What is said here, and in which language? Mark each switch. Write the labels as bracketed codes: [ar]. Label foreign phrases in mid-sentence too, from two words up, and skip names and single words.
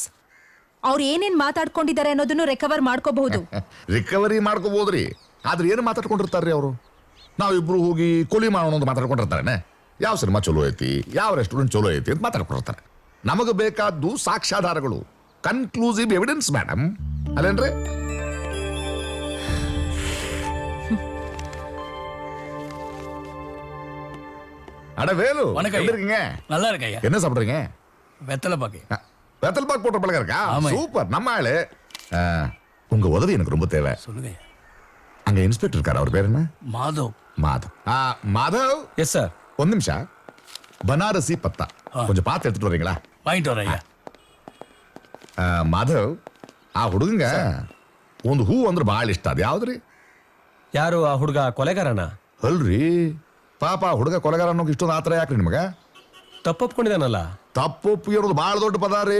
[kn] ಅವ್ರು ಏನೇನ್ ಮಾತಾಡ್ಕೊಂಡಿದ್ದಾರೆ ಅನ್ನೋದನ್ನು ರಿಕವರ್ ಮಾಡ್ಕೋಬಹುದು. ರಿಕವರಿ ಮಾಡ್ಕೋಬಹುದ್ರಿ, ಆದ್ರೆ ಏನು ಮಾತಾಡ್ಕೊಂಡಿರ್ತಾರ್ರಿ ಅವರು? ನಾವಿಬ್ರು ಹೋಗಿ ಕೊಲಿ ಮಾಡೋಣ ಅಂತ ಮಾತಾಡ್ಕೊಂಡಿರ್ತಾರೇನೆ. ಯಾವ ಸಿನಿಮಾ ಚಲೋ ಐತಿ, ಯಾವ ರೆಸ್ಟೋರೆಂಟ್ ಚಲೋ ಐತಿ ಅಂತ ಮಾತಾಡ್ಕೊಂಡಿರ್ತಾರೆ. ನಮಗೆ ಬೇಕಾದ್ದು ಸಾಕ್ಷ್ಯಾಧಾರಗಳು, [en] conclusive evidence [kn] ಮೇಡಮ್, ಅಲ್ಲೇನ್ರಿ? [ta] அட வேலு, எப்படி இருக்கீங்க? நல்லா இருக்கையா. என்ன சாப்பிடுறீங்க? வெத்தலை பாக்கு. வெத்தல் பாக்கு போட்ட பழக்கம் இருக்கா? ஆமா. சூப்பர், நம்ம ஆளு. உங்க உதவி எனக்கு ரொம்ப தேவை. சொல்லுங்க. அங்க இன்ஸ்பெக்டர் இருக்காரு, அவர் பேர் என்ன? மாதவ். மாதவ். மாதவ். [en] yes sir. [kn] ಒಂದು ನಿಮಿಷ. ಬನಾರಸಿ ಪತ್ತ ಕೊಂಚ ಪಾತ್ ಎತ್ತಿಟ್ಟು வரீங்களா? [ta] வாங்கிட்டு வரேன். [kn] ಮಾಧವ್, ಆ ಹುಡುಗಂಗ ಒಂದು ಹೂ ಅಂದ್ರೆ ಬಹಳ ಇಷ್ಟ. ಅದು ಯಾವ್ದ್ರಿ? ಯಾರು ಆ ಹುಡುಗ? ಕೊಲೆಗಾರನ? ಅಲ್ರಿ, ಪಾಪ ಆ ಹುಡುಗ ಕೊಲೆಗಾರ ಅನ್ನೋಕೆ ಇಷ್ಟೊಂದು ಆತರ ಯಾಕ್ರಿ ನಿಮಗ? ತಪ್ಪೊಪ್ಕೊಂಡಿದಾನಲ್ಲ. ತಪ್ಪೊಪ್ಪು ಇರೋದು ಬಹಳ ದೊಡ್ಡ ಪದ ರೀ.